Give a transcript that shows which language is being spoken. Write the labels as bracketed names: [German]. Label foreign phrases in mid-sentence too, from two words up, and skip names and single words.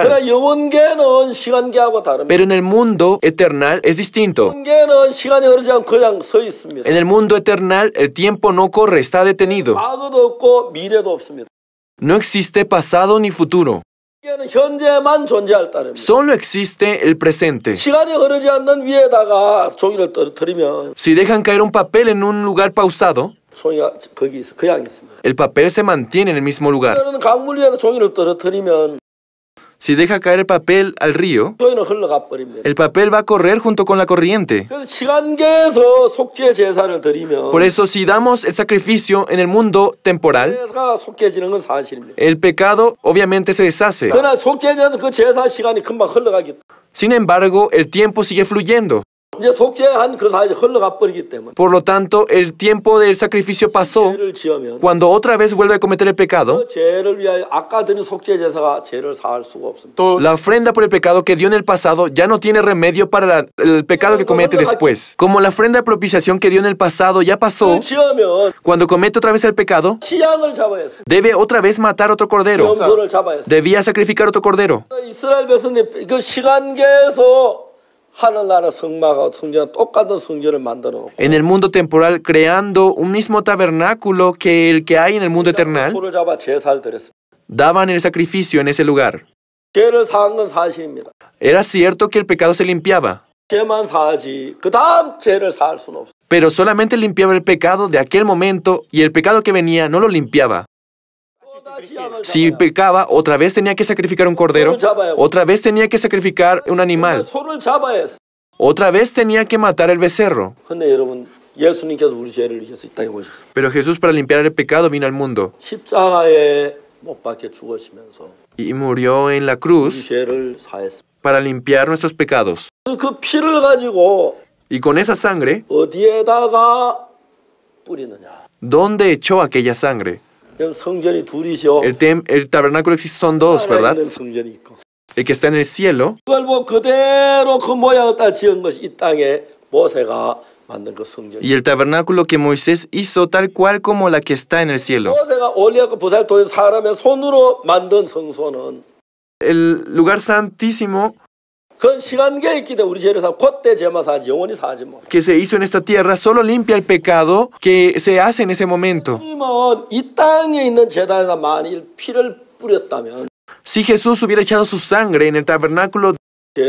[Korean] 그러나 영원계는 시간계하고 다릅니다. [Spanish] Pero en el mundo eternal es distinto. [Korean] 영원계는 시간이 흐르지 않고 그냥 서 있습니다. [Spanish] En el mundo eternal el tiempo no corre, está detenido. [Korean] 과거도 없고 미래도 없습니다. [Spanish] No existe pasado ni futuro. [Korean] 이게는 현재만 존재할 따름입니다. [Spanish] Solo existe el presente. [Korean] 시간이 흐르지 않는 위에다가 종이를 떨어뜨리면 [Spanish] Si dejan caer un papel en un lugar pausado, [Korean] 종이가 거기 있어, 그냥 있습니다. [Spanish] el papel se mantiene en el mismo lugar. [Korean] 그러면 강물 위에다 종이를 떨어뜨리면 [Spanish] Si deja caer el papel al río, [Korean] 종이는 흘러가 버립니다. [Spanish] el papel va a correr junto con la corriente. [Korean] 그래서 시간계에서 속죄 제사를 드리면 [Spanish] Por eso, si damos el sacrificio en el mundo temporal, [Korean] 제사가 속죄지는 건 사실입니다. [Spanish] el pecado obviamente se deshace. [Korean] 그러나 속죄제는 그 제사 시간이 금방 흘러가기 때문에 [Spanish] Sin embargo, el tiempo sigue fluyendo. [Korean] 이제 속죄한 그 사이에 흘러가 버리기 때문에 [Spanish] Por lo tanto, el tiempo del sacrificio pasó. [Korean] 죄를 지으면 [Spanish] Cuando otra vez vuelve a cometer el pecado, [Korean] 그 죄를 위하여 아까 드린 속죄 제사가 죄를 사할 수가 없습니다. 또 [Spanish] la ofrenda por el pecado que dio en el pasado ya no tiene remedio para el pecado que comete después. Como la ofrenda de propiciación que dio en el pasado ya pasó, [Korean] 지으면 [Spanish] cuando comete otra vez el pecado, [Korean] 시양을 잡아야 했어요. [Spanish] debe otra vez matar otro cordero. [Korean] 염소를 잡아야 했어요. [Spanish] Debía sacrificar otro cordero. [Korean] 이스라엘 백성들 그 시간계에서 하늘나라 성막하고 성전 똑같은 성전을 만들어 놓고 [Spanish] En el mundo temporal, creando un mismo tabernáculo que el que hay en el mundo eternal, [Korean] 소를 잡아 제사를 드렸습니다. [Spanish] daban el sacrificio en ese lugar. [Korean] 죄를 사한 건 사실입니다. [Spanish] Era cierto que el pecado se limpiaba, [Korean] 죄만 사하지 그 다음 죄를 사할 수는 없어요. [Spanish] pero solamente limpiaba el pecado de aquel momento y el pecado que venía no lo limpiaba. Si pecaba, otra vez tenía que sacrificar un cordero, otra vez tenía que sacrificar un animal, [Korean] 소를 잡아야 했어요. [Spanish] otra vez tenía que matar el becerro. [Korean] 근데 여러분 예수님께서 우리 죄를 위해서 이 땅에 오셨어요. [Spanish] Pero Jesús, para limpiar el pecado, vino al mundo [Korean] 십자가에 못 박혀 죽으시면서 [Spanish] y murió en la [Korean] 우리 [Spanish] cruz [Korean] 죄를 사했어요. [Spanish] para limpiar nuestros pecados. [Korean] 그 피를 가지고 [Spanish] Y con esa sangre, [Korean] 어디에다가 뿌리느냐? [Spanish] ¿dónde echó aquella sangre? [Korean] 그럼 성전이 둘이죠. [Spanish] El tabernáculo existe, son dos, ¿verdad? [Korean] 하나에 있는 성전이 있고. [Spanish] El que está en el cielo [Korean] 그걸 뭐 그대로 그 모양을 따라 지은 것이 이 땅에 모세가 만든 그 성전. [Spanish] y el tabernáculo que Moisés hizo tal cual como la que está en el cielo. [Korean] 모세가 올리아가 부살 도에 사람의 손으로 만든 성소는 [Spanish] El lugar santísimo [Korean] 그 시간계에 있기 때문에 우리 죄를 사 그때 죄만 사지 영원히 사지 뭐. [Spanish] que se hizo en esta tierra solo limpia el pecado que se hace en ese momento. [Korean] 하나님은 이 땅에 있는 제단에다 만일 피를 뿌렸다면 [Spanish] Si Jesús hubiera echado su sangre en el tabernáculo